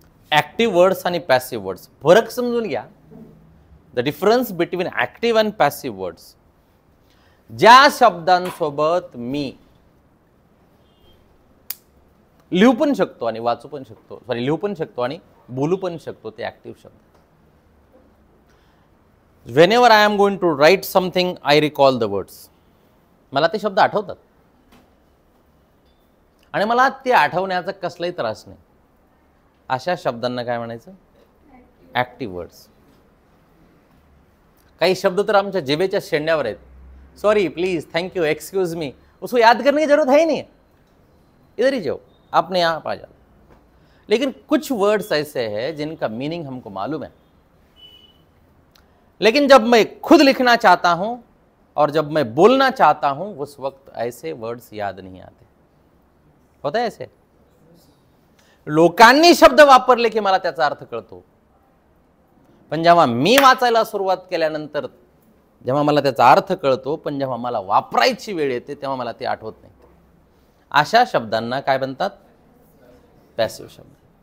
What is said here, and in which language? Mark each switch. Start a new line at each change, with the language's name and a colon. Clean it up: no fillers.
Marathi: Active words आणि passive words फरक समजून घ्या.
English: The difference between active and passive words.
Marathi: ज्या शब्दांसोबत मी लिहू पण शकतो आणि वाचू पण शकतो, लिहू पण शकतो आणि बोलू पण शकतो, ते ॲक्टिव्ह शब्द.
English: Whenever I am going to write something, I recall the words.
Marathi: मला ते शब्द आठवतात आणि मला ते आठवण्याचा कसलाही त्रास नाही. अशा शब्दांना काय म्हणायचं? Active words. काही शब्द तर आमच्या जिभेच्या शेंड्यावर आहेत.
English: sorry, please, thank you, excuse me,
Hindi: उसको याद करने की जरूरत है ही नहीं, इधर ही जाओ, अपने आप आ जाओ. लेकिन कुछ वर्ड्स ऐसे हैं जिनका मीनिंग हमको मालूम है, लेकिन जब मैं खुद लिखना चाहता हूं और जब मैं बोलना चाहता हूं उस वक्त ऐसे वर्ड्स याद नहीं आते. होता है ऐसे?
Marathi: लोकांनी शब्द वापरले की मला त्याचा अर्थ कळतो, पण जेव्हा मी वाचायला सुरुवात केल्यानंतर जेव्हा मला त्याचा अर्थ कळतो, पण जेव्हा मला वापरायची वेळ येते तेव्हा मला ते आठवत नाही. अशा शब्दांना काय म्हणतात? पॅसिव्ह शब्द.